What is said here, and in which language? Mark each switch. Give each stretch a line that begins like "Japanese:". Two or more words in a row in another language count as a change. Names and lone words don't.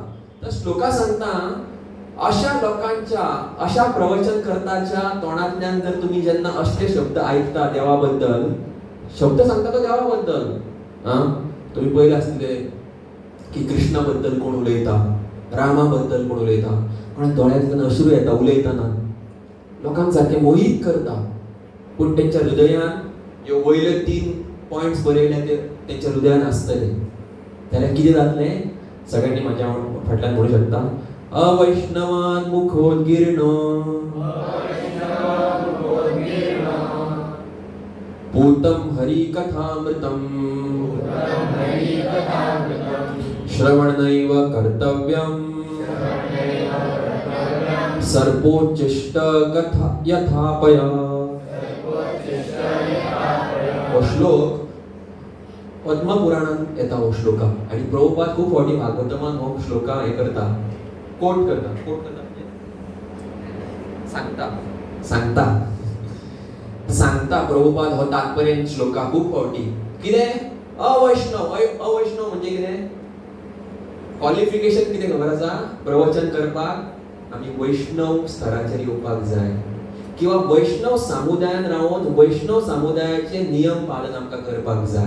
Konkani: तर श्लोका सांगता, अशा लोकांच्या, अशा प्रवचन करताच्या तोंडांतल्यान जर तुम्ही जेन्ना असले शब्द आयकता देवा बद्दल, शब्द सांगता तो देवा बद्दल, तुम्ही पळयले आसतले की कृष्णा बद्दल कोण उलयता, रामा बद्दल कोण उलयता, कोणा दोळ्यांतल्यान अश्रू येता उलयतना, लोकांक सारखे मोहीत करता. पूण तेंच्या हृदयान ह्यो वयले 3 पॉयंट्स बरयले ते तेंच्या हृदयान आसतले, जाल्यार कितें जातलें? सगळ्यांनी म्हाज्या फाटल्यान म्हणू शकता,
Sanskrit: अवैष्णवान मुखोद्गीर्णो पूतं हरिकथामृतं श्रवणैव कर्तव्यं सर्पोच्चिष्ट कथा यथापय.
Konkani: हो श्लोक पद्मपुराणांत येता हो श्लोका, आणि प्रभुपाद खूब फावटी भागवतमान हो श्लोका हे करता, कोट करता म्हणजे सांगता प्रभुपाद हो तात्पर्य श्लोका खूब फावटी. कितें? अवैष्णव म्हणजे कितें? क्वालिफिकेशन कितें खबर आसा? प्रवचन करपाक आमी वैष्णव स्तराचेर येवपाक जाय, किंवा वैष्णव समुदायान रावन वैष्णव समुदायाचे नियम पालन आमकां करपाक जाय.